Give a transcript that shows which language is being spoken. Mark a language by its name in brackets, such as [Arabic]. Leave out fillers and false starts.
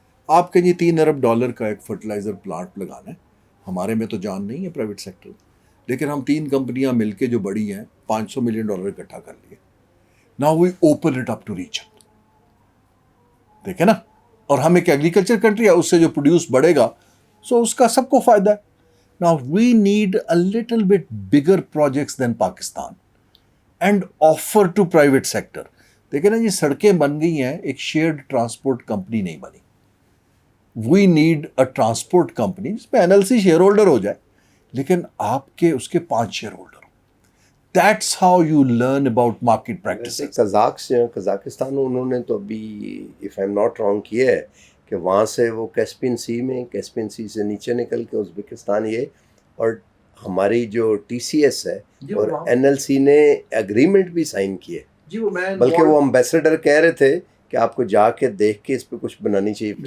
[Urdu] آپ کہیں $3 ارب کا ایک فرٹیلائزر پلانٹ لگانا ہے. ہمارے میں تو جان نہیں ہے پرائیویٹ سیکٹر, لیکن ہم 3 کمپنیاں مل کے جو بڑی ہیں $500 ملین اکٹھا کر لیے. [English] Now we open it up to region. [Urdu] دیکھیں نا, اور ہم ایک ایگریکلچر کنٹری ہے, اس سے جو پروڈیوس بڑھے گا سو اس کا سب کو فائدہ ہے. [English] Now we need a little bit bigger projects than Pakistan and offer to private sector. [Urdu] دیکھیں نا, یہ سڑکیں بن گئی ہیں, ایک شیئرڈ ٹرانسپورٹ کمپنی نہیں بنی. [English] We need a transport company [Urdu] جس میں NLC شیئر ہولڈر ہو جائے, لیکن آپ کے اس کے 5 share holder ہو. [English] That's how you learn about market practices. [Urdu] Kazakhstan انہوں نے تو ابھی [English] if I'm not wrong [Urdu] کیا ہے کہ وہاں سے وہ کیسپین سی سے نیچے نکل کے ازبکستان, یہ اور ہماری جو TCS ہے اور NLC نے ایگریمنٹ بھی سائن کیے, بلکہ وہ امبیسڈر کہہ رہے تھے کہ آپ کو جا کے دیکھ کے اس پہ کچھ بنانی چاہیے.